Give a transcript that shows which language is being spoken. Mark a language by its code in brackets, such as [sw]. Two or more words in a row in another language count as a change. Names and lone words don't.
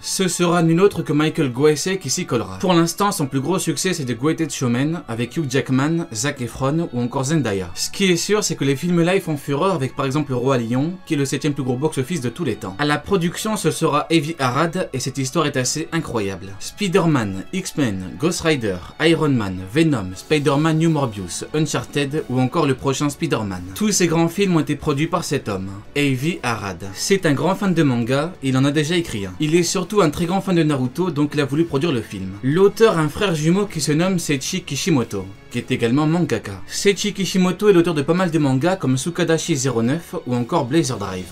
[fr] Ce sera nul autre que Michael Goesei qui s'y collera. Pour l'instant, son plus gros succès c'est The Greatest Showman avec Hugh Jackman, Zac Efron ou encore Zendaya. Ce qui est sûr c'est que les films live font fureur avec par exemple Le Roi Lion qui est le 7ème plus gros box-office de tous les temps. À la production ce sera Avi Arad et cette histoire est assez incroyable. Spider-Man, X-Men, Ghost Rider, Iron Man, Venom, Spider-Man New Morbius, Uncharted ou encore le prochain Spider-Man. Tous ces grands films ont été produits par cet homme, Avi Arad. C'est un grand fan de manga et il en a déjà écrit un. Il est surtout un très grand fan de Naruto donc il a voulu produire le film. L'auteur a un frère jumeau qui se nomme Seiichi Kishimoto, qui est également mangaka. Seiichi Kishimoto est l'auteur de pas mal de mangas comme Tsukadashi 09 ou encore Blazer Drive.